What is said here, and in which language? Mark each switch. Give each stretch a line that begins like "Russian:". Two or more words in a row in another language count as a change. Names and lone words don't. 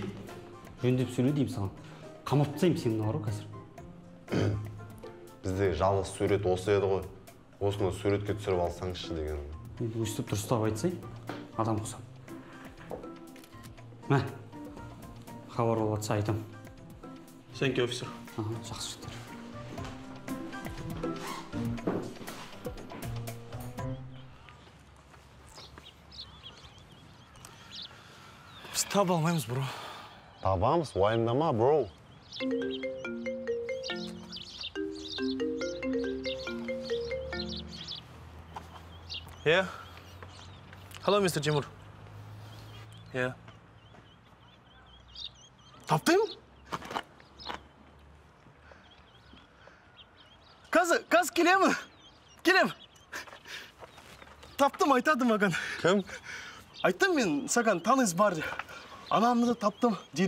Kazakh: Жөндеп сөйле деймін саған. Қамап тастаймын сені мына қазір. Бізде жалғыз сурет осы еді ғой. Осыны суретке түсіріп алсаңызшы деген. Енді өстіп дұрыстап айтсай, адам құсам. Мә, хабар болатса айтам.
English: Thank you, officer.
Kazakh: Жақсы жігіттер. Таба алмаймыз, бро. Табамыз, уайымдама, бро.
English: Yeah. Hello, Mr. Timur. Yeah.
Kazakh: Таптым? Қазір келемін. Келем. Таптым, айтады маған. Кім? Айттым мен, саған таныс бар. Анамды таптым, дейді.